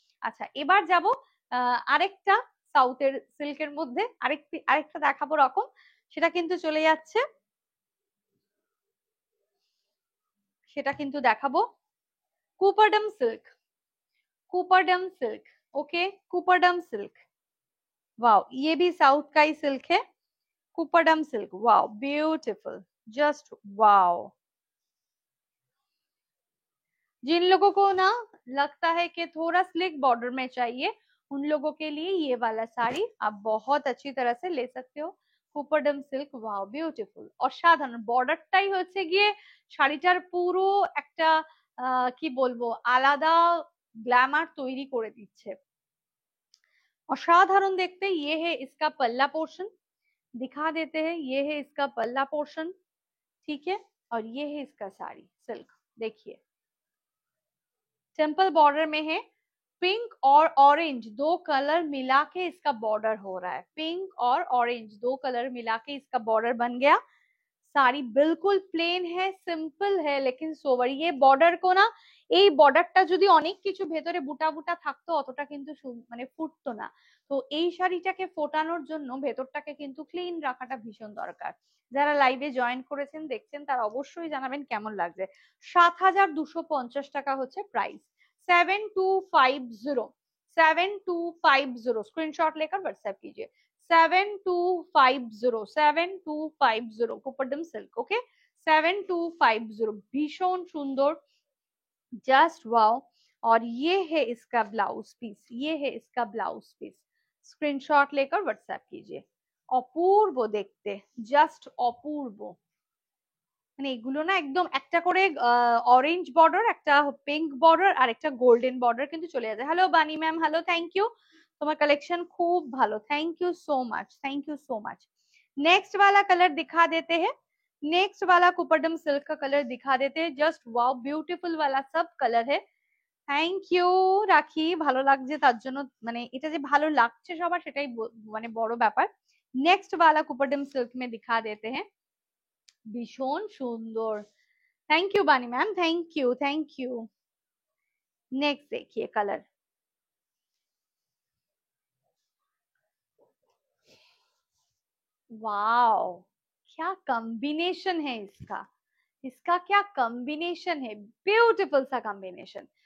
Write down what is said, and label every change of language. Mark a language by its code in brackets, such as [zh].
[bn] আচ্ছা এবার যাব আরেকটা সাউথের সিল্কের মধ্যে, আরেকটা দেখাবো রকম, সেটা কিন্তু চলে যাচ্ছে, সেটা কিন্তু দেখাবো কুপারডাম silk, कुपरडम silk. [hi] Okay, कुपरडम silk, wow, ये भी साउथ का ही सिल्क है। [en] Kuppadam silk, wow beautiful, just wow. [hi] जिन लोगों को ना लगता है कि थोड़ा स्लिक बॉर्डर में चाहिए, उन लोगों के लिए ये वाला साड़ी आप बहुत अच्छी तरह से ले सकते हो। [bn] কুপারডাম সিল্ক, ওয়াও বিউটিফুল, অসাধারণ। বর্ডারটাই হচ্ছে গিয়ে শাড়িটার পুরো একটা কি বলবো আলাদা গ্ল্যামার তৈরি করে দিচ্ছে, [hi] असाधारण देखते। ये है इसका पल्ला पोर्शन, दिखा देते हैं, ये है इसका पल्ला पोर्शन, ठीक है, और ये है इसका साड़ी सिल्क। देखिए टेम्पल बॉर्डर में है, पिंक और ऑरेंज दो कलर मिला के इसका बॉर्डर हो रहा है, पिंक और ऑरेंज दो कलर मिला के इसका बॉर्डर बन गया। শাড়ি বিলকুল প্লেন হ্যাঁ, সিম্পল হ্যাঁ, লেকিন সোবার। ये বর্ডার কো না, [bn] এই বর্ডারটা যদি অনেক কিছু ভেতরে বুটা বুটা থাকতো অতটা কিন্তু মানে ফুটতো না। তো এই শাড়িটাকে ফোটানোর জন্য ভেতরটাকে কিন্তু ক্লিন রাখাটা ভীষণ দরকার। যারা লাইভে জয়েন করেছেন দেখছেন তারা অবশ্যই জানাবেন কেমন লাগছে। 7,250 টাকা হচ্ছে প্রাইস। 7250, 7250, [hi] स्क्रीनशॉट लेकर व्हाट्सएप कीजिए। 7250, 7250 कुपरडम सिल्क। ओके 7250, भीषण सुंदर, जस्ट वाओ। और ये है इसका ब्लाउज पीस, ये है इसका ब्लाउज पीस, स्क्रीनशॉट लेकर व्हाट्सएप कीजिए। [bn] অপূর্ব দেখতে, জাস্ট অপূর্ব। মানে এগুলো না একদম একটা করে অরেঞ্জ বর্ডার, একটা পিঙ্ক বর্ডার আর একটা গোল্ডেন বর্ডার কিন্তু চলে যাচ্ছে। হ্যালো বানি ম্যাম, হ্যালো, থ্যাংক ইউ, তোমার কালেকशन खूब ভালো, [en] Thank you so much, thank you so much. [hi] Next वाला कलर दिखा देते हैं, नेक्स्ट वाला कुपरडम सिल्क का कलर दिखा देते हैं, जस्ट वाओ ब्यूटीफुल वाला सब कलर है। [bn] থ্যাংক ইউ রাখি, ভালো লাগছে তার জন্য, মানে এটা যে ভালো লাগছে সবার সেটাই মানে বড় ব্যাপার। [hi] नेक्स्ट वाला कुपरडम सिल्क में दिखा देते हैं, [bn] ভীষণ সুন্দর। [hi] थैंक यू बानी ma'am, thank you, thank you. Next देखिए कलर, वाओ क्या कॉम्बिनेशन है इसका, इसका क्या कॉम्बिनेशन है, ब्यूटीफुल सा कॉम्बिनेशन।